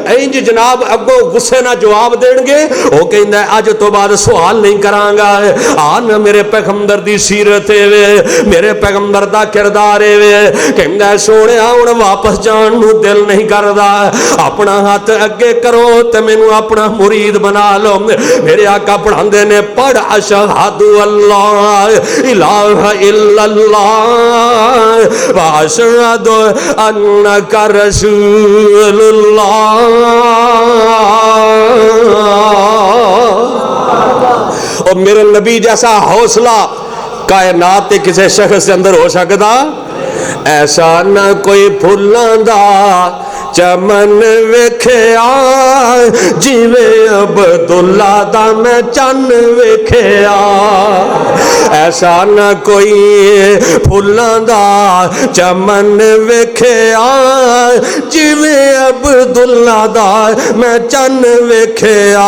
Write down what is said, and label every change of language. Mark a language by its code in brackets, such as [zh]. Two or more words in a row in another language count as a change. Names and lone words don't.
[pa] اینج جناب اگوں غصے نہ جواب دین گے۔ وہ کہتا ہے اج توں بعد سوال نہیں کراں گا. آن میرے پیغمبر دی سیرت ہے، میرے پیغمبر دا کردار ہے. کہتا ہے سوہنے ہن واپس جان نوں دل نہیں کردا، اپنا ہاتھ اگے کرو تے مینوں اپنا مرید بنا لو. میرے آقا پڑھاندے نیں پڑھ [ar] أشهد ألا إله إلا الله وأشهد أنك رسول الله. [ur] اور میرے نبی جیسا حوصلہ کائنات کے کسی شخص کے اندر ہو سکتا? [pa] ایسا نہ کوئی پھلاں دا چمن ویکھیا جویں عبداللہ دا میں چن ویکھیا. ایسا نہ کوئی پھلاں دا چمن ویکھیا جویں عبداللہ دا میں چن ویکھیا.